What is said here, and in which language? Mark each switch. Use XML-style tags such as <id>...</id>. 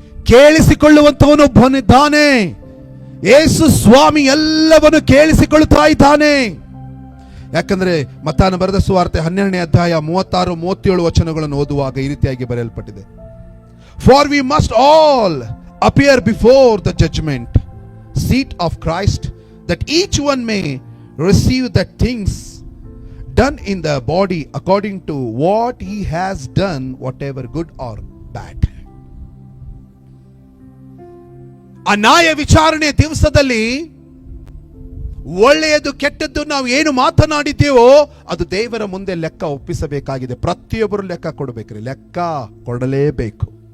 <kn>ಕೇಳಿಸಿಕೊಳ್ಳುವಂತವನು ಒಬ್ಬನಿದ್ದಾನೆ, ಯೇಸು ಸ್ವಾಮಿ ಎಲ್ಲವನ್ನು ಕೇಳಿಸಿಕೊಳ್ತಾ ಇದ್ದಾನೆ. ಯಾಕಂದ್ರೆ ಮತ್ತಾಯನ ಬರೆದ ಸುವಾರ್ತೆ 12ನೇ ಅಧ್ಯಾಯ 36-37 ವಚನಗಳನ್ನು ಓದುವಾಗ ಈ ರೀತಿಯಾಗಿ ಬರೆಯಲ್ಪಟ್ಟಿದೆ.</kn> <en>For we must all appear before the judgement seat of Christ, that each one may receive the things done in the body according to what he has done, whatever good or bad.</en> <kn>ಆ ನ್ಯಾಯ ವಿಚಾರಣೆ ದಿವಸದಲ್ಲಿ ಒಳ್ಳೆಯದು ಕೆಟ್ಟದ್ದು ನಾವು ಏನು ಮಾತನಾಡಿದ್ದೇವೋ ಅದು ದೇವರ ಮುಂದೆ ಲೆಕ್ಕ ಒಪ್ಪಿಸಬೇಕಾಗಿದೆ. ಪ್ರತಿಯೊಬ್ಬರು ಲೆಕ್ಕ ಕೊಡಬೇಕ್ರಿ, ಲೆಕ್ಕ ಕೊಡಲೇಬೇಕು.</kn>